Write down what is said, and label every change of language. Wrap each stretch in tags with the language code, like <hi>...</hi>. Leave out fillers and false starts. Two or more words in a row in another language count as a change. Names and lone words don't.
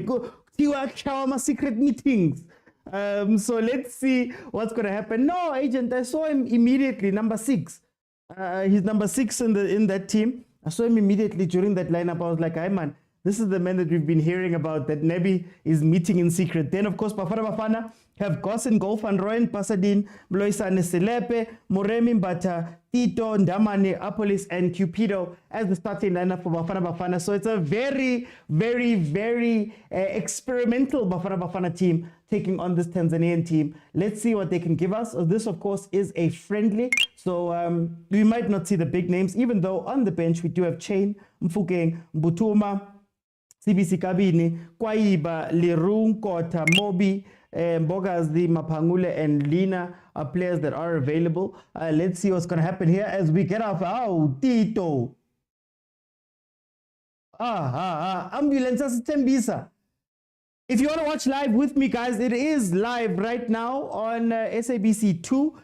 <en>Go Shawama secret meetings. So let's see what's going to happen. No, agent, I saw him immediately, number 6. He's number 6 in that team. I saw him immediately during that lineup. I was like, hey man, this is the man that we've been hearing about, that Nebi is meeting in secret. Then, of course, Bafana Bafana have Goss and Golf and Royan Pasadine, Bloisane Selepe, Moremi Mbata, Tito, Ndamane, Apolis, and Cupido as the starting lineup for Bafana Bafana. So it's a very, very, very experimental Bafana Bafana team taking on this Tanzanian team. Let's see what they can give us. This, of course, is a friendly. So we might not see the big names, even though on the bench we do have Chain, Mfukeng, Mbutuma, CBC Kabini, Kwaiba, Lirung, Kota, Mobi, Mbogazi, Mapangule, and Lina are players that are available. Let's see what's going to happen here as we get off. Oh, Tito. Ambulance Tembisa. If you want to watch live with me, guys, it is live right now on SABC 2.</en>